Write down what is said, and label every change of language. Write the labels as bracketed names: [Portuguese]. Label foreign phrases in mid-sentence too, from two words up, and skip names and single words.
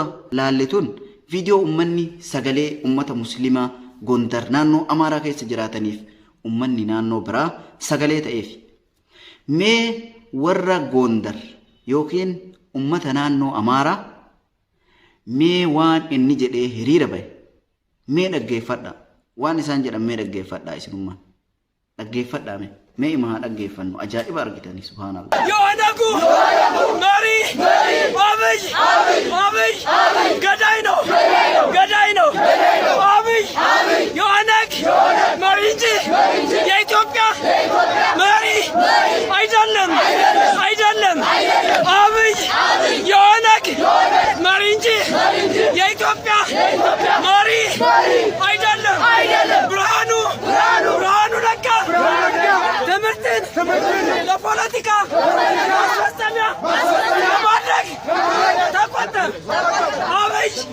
[Oromo] laalletun viidiyoo ummanni sagalee ummata muslimaa Gondar naannoo Amaaraa keessa jiraataniif ummanni naannoo biraa sagalee ta'eef mee warra Gondar yookiin ummata naannoo Amaaraa mee waan inni jedhee hiriira bahe mee dhaggeeffadha waan isaan jedhan mee dhaggeeffadha isinummaan dhaggeeffadha mee imaa dhaggeeffannu ajaa'iba argitanii subhaanallah [Amharic] የኦነጉ መሪ አብይ ገዳይ ነው አብይ የኦነግ መሪ እንጂ የኢትዮጵያ መሪ አይደለም አብይ የኦነግ መሪ እንጂ የኢትዮጵያ መሪ አይደለም ብርሃኑ ነጋ ትምህርትን ለፖለቲካ ማስፈጸሚያ ለማድረግ ተቆጠብ አብይ